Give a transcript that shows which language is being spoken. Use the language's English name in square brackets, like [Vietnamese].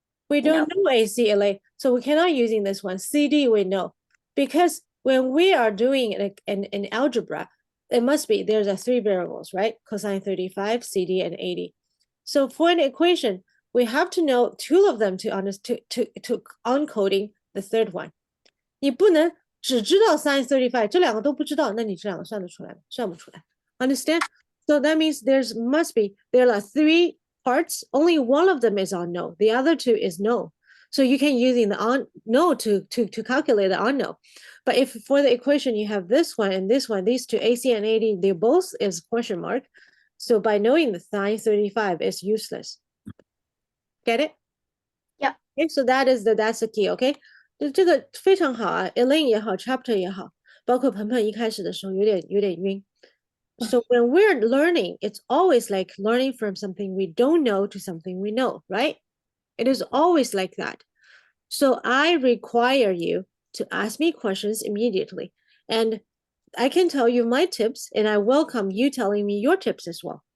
[English] We don't know AC, LA, so we cannot using this one. CD we know, because when we are doing an algebra, it must be, there's a 3 variables, right? Cosine 35, CD, and 80. So for an equation, we have to know 2 of them to encoding the third one. [Chinese] 你不能只知道 sine 35，这两个都不知道，那你这两个算得出来吗？算不出来。 [English] Understand? So that means there are 3 parts. Only one of them is on no. The other 2 is no. So you can using the on no to calculate the unknown. But if for the equation you have this one and this one, these two AC and AD, they both is question mark. So by knowing the sine 35 is useless. Get it? Yeah. Okay, so that's the key. Okay. [Chinese] 这个非常好啊 ，Elaine 也好 ，Chapter 也好，包括鹏鹏一开始的时候有点晕。 [English] So when we're learning, it's always like learning from something we don't know to something we know, right? It is always like that. So I require you to ask me questions immediately. And I can tell you my tips, and I welcome you telling me your tips as well.